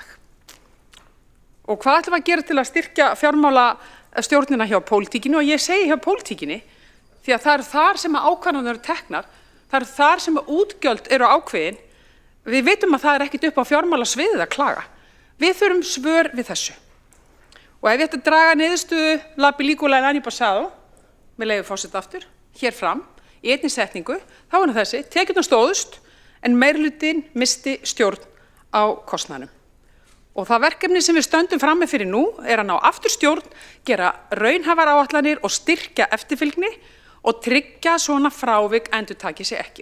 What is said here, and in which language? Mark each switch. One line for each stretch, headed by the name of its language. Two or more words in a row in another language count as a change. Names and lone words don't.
Icelandic: Og hvað ætlum við að gera til að styrkja fjármálastjórnina hjá pólitíkinni? Og ég segi hjá pólitíkinni, því að það eru þar sem ákvarðanir eru teknar, það eru þar sem útgjöld eru ákveðin. Við vitum að það er ekkit upp á fjármálasviðið að klaga. Við þurfum svör við þessu. Og ef ég ætti að draga niðurstöðu
Spanish: la película el año pasado,
Icelandic: með leyfi forseta aftur, hér fram, í einni setningu, þá er þessi, tekjurnar stóðust, en meirhlutinn misti stjórn á kostnaðinum. Og það verkefni sem við stöndum frammi fyrir nú er að ná aftur stjórn, gera raunhæfar áætlanir og styrkja eftirfylgni og tryggja svona frávik endurtaki sig ekki.